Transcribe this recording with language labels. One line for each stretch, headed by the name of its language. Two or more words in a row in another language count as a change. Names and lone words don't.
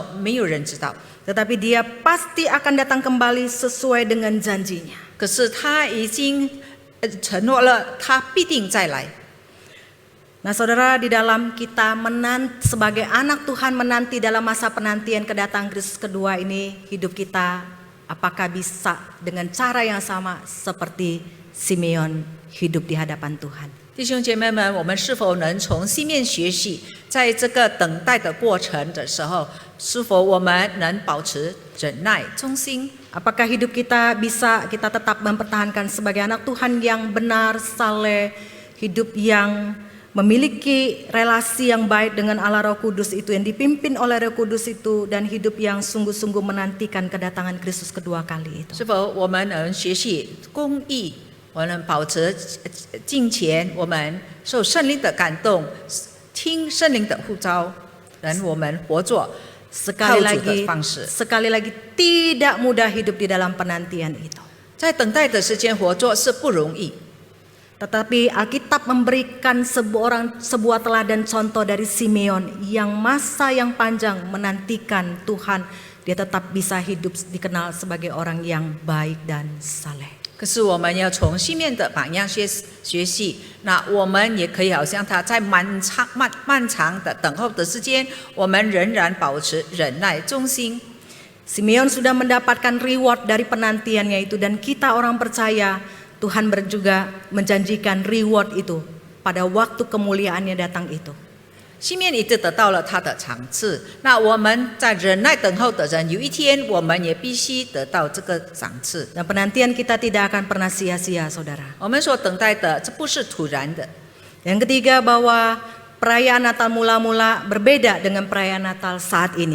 Chinese: 没有人知道。
Indonesian: Tetapi Dia pasti akan datang kembali sesuai dengan janjinya.
Chinese: 可是他已经承诺了，他必定再来。
Indonesian: Nah saudara, di dalam kita sebagai anak Tuhan menanti dalam masa penantian kedatangan Kristus kedua ini, hidup kita apakah bisa dengan cara yang sama seperti Simeon hidup di hadapan Tuhan?
Chinese: 弟兄姐妹们，我们是否能从西面学习，在这个等待的过程的时候，是否我们能保持忍耐、忠心？
Indonesian: Apakah hidup kita bisa kita tetap mempertahankan sebagai anak Tuhan yang benar, saleh, hidup yang memiliki relasi yang baik dengan Allah Roh Kudus itu, yang dipimpin oleh Roh Kudus itu, dan hidup yang sungguh-sungguh menantikan kedatangan Kristus kedua kali itu.
Chinese: 是否我们能学习公义？我们能保持敬虔？我们受圣灵的感动，听圣灵的呼召，让我们活作
Indonesian: Sekali
Chinese: 靠主的
Indonesian: lagi,
Chinese: 方式。
Indonesian: sekali lagi tidak mudah hidup di dalam penantian itu.
Chinese: 在等待的时间活作是不容易。
Indonesian: Tetapi Alkitab memberikan sebuah teladan contoh dari Simeon yang masa yang panjang menantikan Tuhan, dia tetap bisa hidup dikenal sebagai orang yang baik dan saleh.
Chinese: 可是我们要从西面的榜样学习，那我们也可以好像他在漫长的等候的时间，我们仍然保持忍耐、忠心。
Indonesian: Simeon sudah mendapatkan reward dari penantiannya itu, dan kita orang percaya Tuhan juga menjanjikan reward itu pada waktu kemuliaannya datang itu.
Chinese: 西面已经得到了他的赏赐，那我们在忍耐等候的人，有一天我们也必须得到这个赏赐。
Indonesian: Dan penantian kita tidak akan pernah sia-sia, saudara.
Chinese: 我们所等待的，这不是突然的。
Indonesian: Yang ketiga, bahwa perayaan Natal mula-mula berbeda dengan perayaan Natal saat ini.